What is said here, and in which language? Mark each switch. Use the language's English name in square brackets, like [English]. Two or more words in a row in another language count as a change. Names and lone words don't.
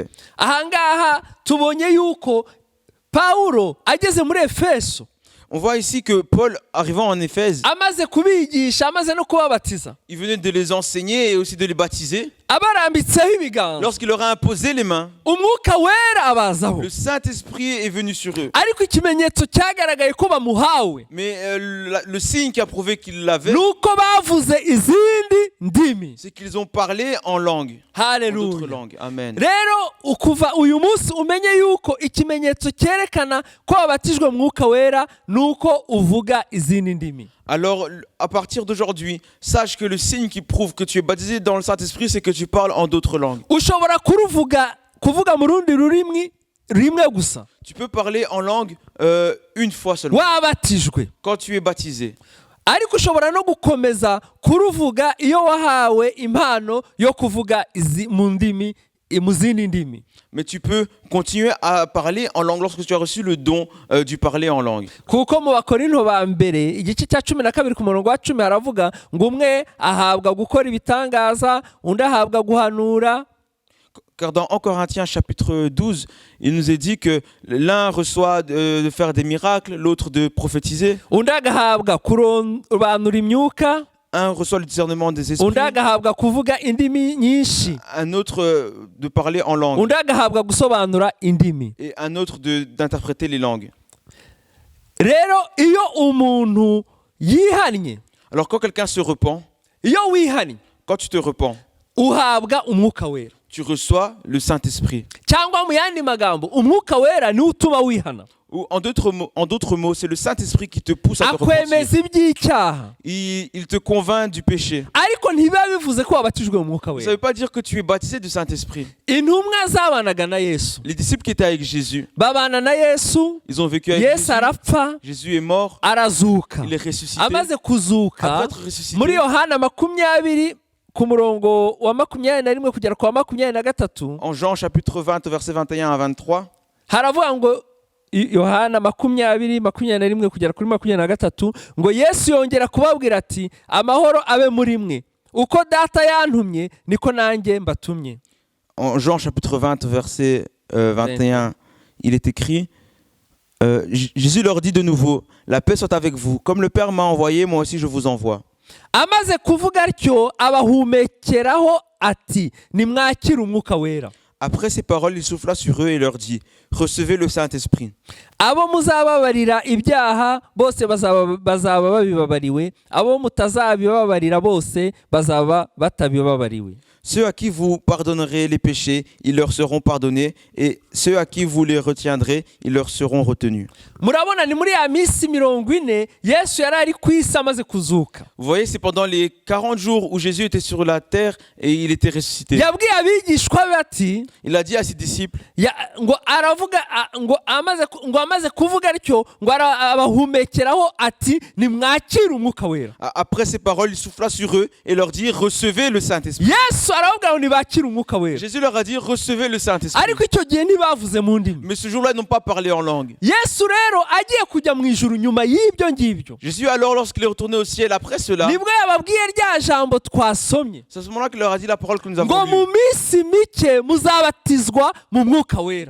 [Kinyarwanda] Ahangaha tubonye yuko Pawulo ageze muri Efeso, [French] On voit ici que Paul, arrivant en Éphèse, [Kinyarwanda] amaze kubigisha, amaze no kubabatiza, [French] il venait de les enseigner et aussi de les baptiser. [Kinyarwanda] abarambitseho ibiganza, [French] Lorsqu'il leur a imposé les mains, [Kinyarwanda] umwuka wera abazaho. [French] le Saint-Esprit est venu sur eux. [Kinyarwanda] Ariko ikimenyetso cyagaragaye ko bamuhawe [French] Mais le signe qui a prouvé qu'ils l'avaient, [Kinyarwanda] nuko bavuze izindi ndimi. [French] c'est qu'ils ont parlé en langue, en d'autres [Kinyarwanda] Haleluya. [French] langues. Amen. [Kinyarwanda] Rero ukuva uyu munsi umenye yuko ikimenyetso cyerekana ko wabatijwe mu mwuka wera nuko uvuga izindi ndimi. [French] Alors, à partir d'aujourd'hui, sache que le signe qui prouve que tu es baptisé dans le Saint-Esprit, c'est que tu parles en d'autres langues. [Kinyarwanda] Ushobora kuvuga mu rundi rurimi rimwe gusa [French] Tu peux parler en langue une fois seulement, [Kinyarwanda] wabatijwe, [French] quand tu es baptisé. [Kinyarwanda] ariko ushobora no gukomeza kuruvuga iyo wahawe impano yo kuvuga mu zindi ndimi. [French] Mais tu peux continuer à parler en langue lorsque tu as reçu le don du parler en langue. [Kinyarwanda] Kuko mu Bakorinto ba mbere igice cya 12 ku murongo wa 10 haravuga ngo umwe ahabwa gukora ibitangaza, undi ahabwa guhanura. [French] Car dans 1 Corinthiens chapitre 12, il nous est dit que l'un reçoit de faire des miracles, l'autre de prophétiser. [Kinyarwanda] Undi agahabwa kurobanura imyuka, [French] Un reçoit le discernement des esprits, [Kinyarwanda] undi agahabwa kuvuga indimi nyinshi, [French] un autre de parler en langue [Kinyarwanda] undi agahabwa gusobanura indimi. [French] et un autre d'interpréter les langues. [Kinyarwanda] Rero iyo umuntu yihannye, [French] Alors quand quelqu'un se repent, [Kinyarwanda] iyo wihannye [French] quand tu te repens, [Kinyarwanda] uhabwa umwuka wera, [French] tu reçois le Saint-Esprit. [Kinyarwanda] cyangwa mu yandi magambo umwuka wera ni utuma wihana. [French] Ou en d'autres mots, c'est le Saint-Esprit qui te pousse à te repentir. [Kinyarwanda] Akwemeza iby'icyaha, [French] Il te convainc du péché. [Kinyarwanda] ariko ntibiba bivuze ko wabatijwe mu mwuka [French] Ça ne [Kinyarwanda] wera. [French] veut pas dire que tu es baptisé du Saint-Esprit. [Kinyarwanda] Intumwa zabanaga na Yesu, [French] Les disciples qui étaient avec Jésus, [Kinyarwanda] babana na Yesu, [French] ils ont vécu avec [Kinyarwanda] Yesu [French] Jésus. [Kinyarwanda] arapfa, [French] Jésus est mort, [Kinyarwanda] arazuka. [French] il est ressuscité. [Kinyarwanda] Amaze kuzuka, [French] Après être ressuscité, [Kinyarwanda] muri Yohana 20 ku murongo wa 21 kugera ku wa 23 [French] En Jean chapitre 20, versets 21 à 23, [Kinyarwanda] haravuga ngo Yohana 20:21 kugera kuri 23 ngo Yesu yongera kubabwira ati amahoro abe muri mwe uko data yantumye niko nanjye mbatumye. [French] en Jean chapitre 20, verset 21, il est écrit, Jésus leur dit de nouveau, la paix soit avec vous. Comme le Père m'a envoyé, moi aussi je vous envoie. [Kinyarwanda] Amaze kuvuga atyo abahumekeraho ati nimwakire umwuka wera. [French] Après ces paroles, il souffla sur eux et leur dit, recevez le Saint-Esprit. [Kinyarwanda] Abo muzababarira ibyaha bose bazaba babibabariwe, abo mutazabibabarira bose bazaba batabibabariwe. [French] Ceux à qui vous pardonnerez les péchés, ils leur seront pardonnés, et ceux à qui vous les retiendrez, ils leur seront retenus. [Kinyarwanda] Murabona ni muri ya minsi 40 Yesu yari ari ku isi amaze kuzuka. [French] Vous voyez, c'est pendant les 40 jours où Jésus était sur la terre et il était ressuscité. [Kinyarwanda] Yabwiye abigishwa be ati [French] Il a dit à ses disciples, [Kinyarwanda] ngo aravuga ngo amaze kuvuga atyo ngo abahumekeraho ati nimwakire umwuka wera. [French] après ces paroles, il souffla sur eux et leur dit, recevez le Saint-Esprit. [Kinyarwanda] Yesu aravuga ngo nibakire umwuka wera. [French] Jésus leur a dit, recevez le Saint-Esprit. [Kinyarwanda] Ariko icyo gihe ntibavuze mu ndimi. [French] Mais ce jour-là, ils n'ont pas parlé en langue. [Kinyarwanda] Yesu rero agiye kujya mu ijuru nyuma y'ibyo ngibyo. [French] Jésus alors, lorsqu'il est retourné au ciel après cela, [Kinyarwanda] nibwo yababwiye rya jambo twasomye [French] c'est à ce moment-là qu'il leur a dit la parole que nous avons [Kinyarwanda] ngo [French] lue. [Kinyarwanda] mu minsi mike muzabatizwa mu mwuka wera.